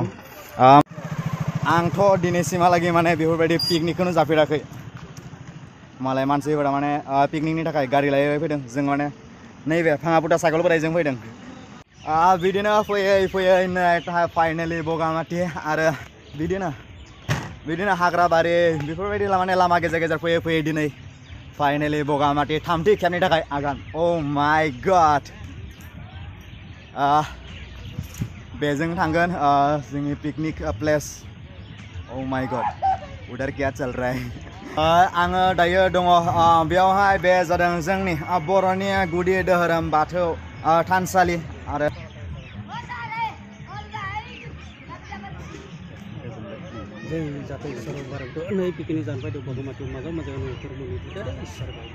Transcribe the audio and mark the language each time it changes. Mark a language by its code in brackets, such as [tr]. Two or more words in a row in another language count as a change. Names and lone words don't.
[brx] आंथ' दिनैसिमहालागै माने बेफोरबायदि पिकनिकखौनो जाफेराखै मालाय मानसिफोरा माने पिकनिकनि थाखाय गारि लायै फैदों जों माने नैबे भाङा फुटा साइकेल बोराइजों फैदों बिदिनो फैयै फैयै नै फाइनालि बगामाटि आरो बिदिनो हाग्राबारि बेफोरबायदि माने लामा गेजेर गेजेर फैयै फैयै दिनै फाइनालि बगामाटि थामथि खेबनि थाखाय आगान [en] oh my god [brx] बेजों थांगोन जोंनि [en] picnic place Oh my god, [hi] उधर क्या चल रहा है [brx] आङो दायो दङ बेयावहाय बे जादों जोंनि बर'नि गुदि धोरोम बाथौ थानसालि आरो जों जाथाय इसोर बारखौ नै पिकनिक जानो फैदों बगामाटियाव माबा मोजां धर्मनि बिदार इसोर